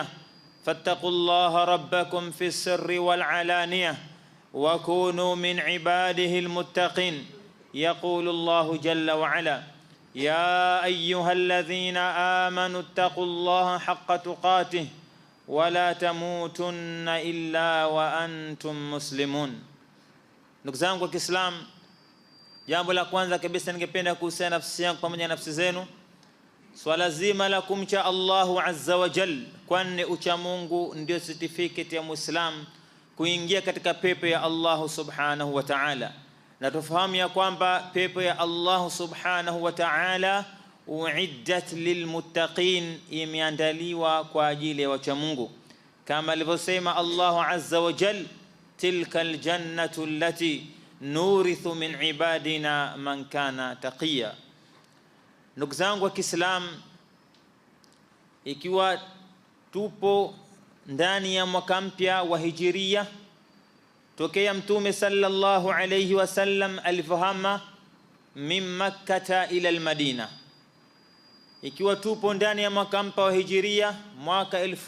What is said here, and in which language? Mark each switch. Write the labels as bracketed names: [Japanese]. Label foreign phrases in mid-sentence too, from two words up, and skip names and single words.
[Arabic] فاتقوا الله ربكم في السر والعلانية وكونوا من عباده المتقين. يقول الله جل وعلا: يا أيها الذين آمنوا اتقوا الله حق تقاته ولا تموتن إلا وأنتم مسلمون. [Swahili] Ndugu zangu wa Kiislamu, jambo la kwanza kabisa ningependa kuhusiana nafsi yangu pamoja na nafsi zenu, swala zima la kumcha Allahu [Arabic] عز وجل, [Swahili] kwani ucha Mungu ndio certificate ya Muislam kuingia katika pepo ya Allah [Arabic] سبحانه وتعالى. [Swahili] Na tufahamu ya kwamba pepo ya Allah [Arabic] سبحانه وتعالى أعدت للمتقين, [Swahili] imeandaliwa kwa ajili ya wacha Mungu, kama alivyosema Allahu [Arabic] عز وجل: تلك الجنة التي نورث من عبادنا من كان تقيا. [Swahili] Ndugu zangu wa Kiislamu, ikiwa tupo ndani ya mwaka mpya wa hijiria tokea Mtume [Arabic] صلى الله عليه وسلم [Swahili] alipohama [Arabic] من مكة إلى المدينة, [Swahili] ikiwa tupo ndani ya mwaka mpya wa hijiria mwaka